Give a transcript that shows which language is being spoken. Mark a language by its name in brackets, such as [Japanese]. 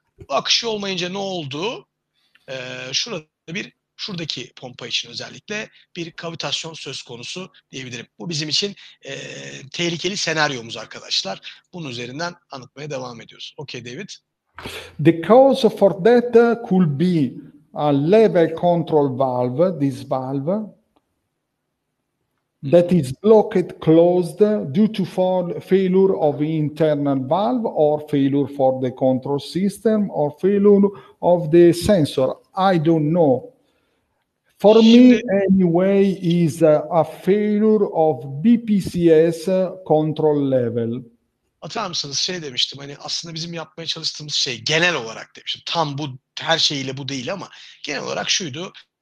[Turkish] Bu akış olmayınca ne oldu? Şurada şuradaki pompa için özellikle bir kavitasyon söz konusu diyebilirim. Bu bizim için tehlikeli senaryomuz arkadaşlar. Bunun üzerinden anlatmaya devam ediyoruz. [English] Okay, David. The cause for that could be a level control valve, this valve. that is blocked, closed due to failure of the internal valve or failure for the control system or failure of the sensor. I don't know. For [Turkish] Şimdi [English] me, anyway, is a failure of BPCS control level. [Turkish] Atar mısınız şey demiştim, hani aslında bizim yapmaya çalıştığımız şey genel olarak demiştim. Tam bu her şeyiyle bu değil ama genel olarak şuydu.